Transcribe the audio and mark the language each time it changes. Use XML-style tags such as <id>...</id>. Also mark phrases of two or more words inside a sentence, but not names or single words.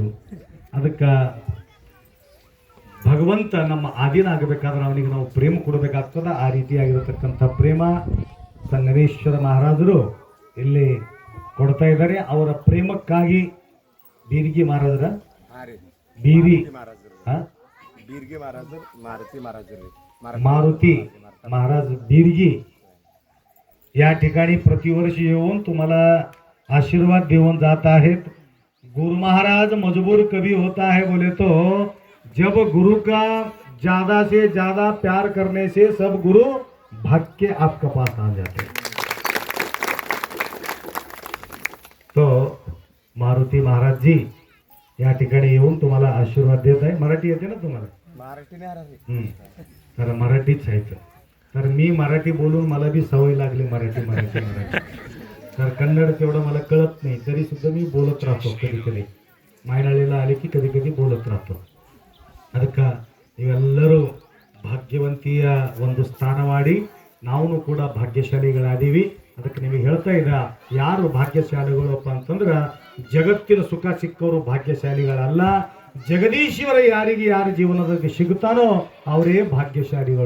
<kn>ಅದಕ್ಕೆ ಭಗವಂತ ನಮ್ಮ ಆಧೀನ ಆಗಬೇಕಾದ್ರೆ ಅವನಿಗೆ ನಾವು ಪ್ರೇಮ ಕೊಡಬೇಕಾಗ್ತದ. ಆ ರೀತಿಯಾಗಿರತಕ್ಕಂಥ ಪ್ರೇಮ ಸಂಗಮೇಶ್ವರ ಮಹಾರಾಜರು ಇಲ್ಲಿ ಕೊಡ್ತಾ ಇದ್ದಾರೆ. ಅವರ ಪ್ರೇಮಕ್ಕಾಗಿ ಬೀರ್ಗಿ ಮಹಾರಾಜರ</kn> <mr>मारुती महाराज बीरगी या ठिकाणी प्रतिवर्षी येऊन तुम्हाला आशीर्वाद देऊन जात आहेत.</mr> <hi>गुरु महाराज मजबूर कभी होता है बोले तो जब गुरु का ज्यादा से ज्यादा प्यार करने से सब गुरु भाग के आपके पास आ जाते हैं.</hi> <mr>तो मारुती महाराज जी या ठिकाणी येऊन तुम्हाला आशीर्वाद देत आहे. मराठी येते ना तुम्हाला? तर मराठीच आहे. तर मी मराठी बोलून मला बी सवय लागली मराठी. तर कन्नड तेवढं मला कळत नाही तरी सुद्धा मी बोलत राहतो. कधी कधी मायनाळीला आले की कधी कधी बोलत राहतो.</mr> <kn>ಅದಕ್ಕೆ ನೀವೆಲ್ಲರೂ ಭಾಗ್ಯವಂತಿಯ ಒಂದು ಸ್ಥಾನ ಮಾಡಿ ನಾವು ಕೂಡ ಭಾಗ್ಯಶಾಲಿಗಳಾದೀವಿ. ಅದಕ್ಕೆ ನಿಮಗೆ ಹೇಳ್ತಾ ಇದ್ದ ಯಾರು ಭಾಗ್ಯಶಾಲಿಗಳಪ್ಪ ಅಂತಂದ್ರೆ ಜಗತ್ತಿನ ಸುಖ ಸಿಕ್ಕವರು ಭಾಗ್ಯಶಾಲಿಗಳಲ್ಲ. ಜಗದೀಶ್ವರ ಯಾರಿಗೆ ಯಾರ ಜೀವನದಲ್ಲಿ ಸಿಗುತ್ತಾನೋ ಅವರೇ ಭಾಗ್ಯಶಾಲಿಗಳು.</kn>